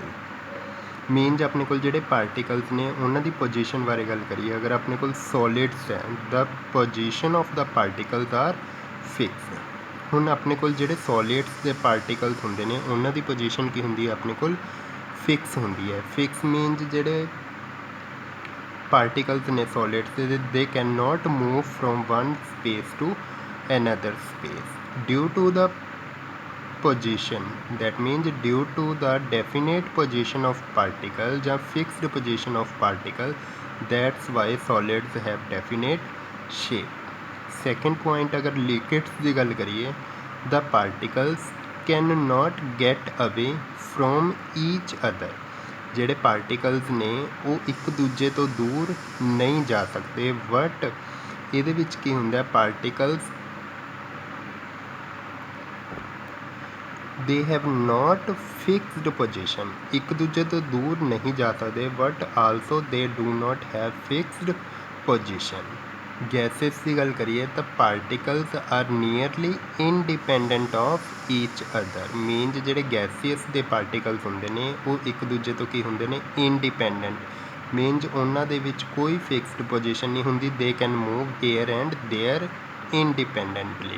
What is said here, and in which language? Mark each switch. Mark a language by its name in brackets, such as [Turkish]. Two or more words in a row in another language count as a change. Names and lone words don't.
[Punjabi] ਮੀਨਜ਼ ਆਪਣੇ ਕੋਲ ਜਿਹੜੇ ਪਾਰਟੀਕਲਸ ਨੇ ਉਹਨਾਂ ਦੀ ਪੋਜੀਸ਼ਨ ਬਾਰੇ ਗੱਲ ਕਰੀਏ, ਅਗਰ ਆਪਣੇ ਕੋਲ ਸੋਲਿਡਸ ਹੈ, [English] the position of the particles are fix. [Punjabi] ਹੁਣ ਆਪਣੇ ਕੋਲ ਜਿਹੜੇ ਸੋਲਿਡਸ ਦੇ ਪਾਰਟੀਕਲਸ ਹੁੰਦੇ ਨੇ ਉਹਨਾਂ ਦੀ ਪੋਜੀਸ਼ਨ ਕੀ ਹੁੰਦੀ ਹੈ, ਆਪਣੇ ਕੋਲ ਫਿਕਸ ਹੁੰਦੀ ਹੈ. [English] fix means [Punjabi] ਜਿਹੜੇ ਪਾਰਟੀਕਲਸ ਨੇ ਸੋਲਿਡਸ ਦੇ [English] can not move from one space to another space due to the position, that means due to the definite position of particle ਜਾਂ fixed position of particle, that's why solids have definite shape. second point, [Punjabi] ਅਗਰ liquids ਦੀ ਗੱਲ ਕਰੀਏ, [English] the particles can not get away from each other. [Punjabi] ਜਿਹੜੇ ਪਾਰਟੀਕਲਸ ਨੇ ਉਹ ਇੱਕ ਦੂਜੇ ਤੋਂ ਦੂਰ ਨਹੀਂ ਜਾ ਸਕਦੇ, ਬਟ ਇਹਦੇ ਵਿੱਚ ਕੀ ਹੁੰਦਾ, ਪਾਰਟੀਕਲਸ [English] they have not fixed position. [Punjabi] ਇੱਕ ਦੂਜੇ ਤੋਂ ਦੂਰ ਨਹੀਂ ਜਾ ਸਕਦੇ, [English] but also they do not have fixed position. [Punjabi] ਗੈਸਿਸ ਦੀ ਗੱਲ ਕਰੀਏ ਤਾਂ ਪਾਰਟੀਕਲਸ [English] are nearly independent of each other. [Punjabi] ਮੀਨਜ਼ ਜਿਹੜੇ ਗੈਸੀਅਸ ਦੇ ਪਾਰਟੀਕਲਸ ਹੁੰਦੇ ਨੇ ਉਹ ਇੱਕ ਦੂਜੇ ਤੋਂ ਕੀ ਹੁੰਦੇ ਨੇ, ਇੰਡੀਪੈਂਡੈਂਟ. ਮੀਨਜ਼ ਉਹਨਾਂ ਦੇ ਵਿੱਚ ਕੋਈ ਫਿਕਸਡ ਪੋਜੀਸ਼ਨ ਨਹੀਂ ਹੁੰਦੀ, [English] they can move air and there independently.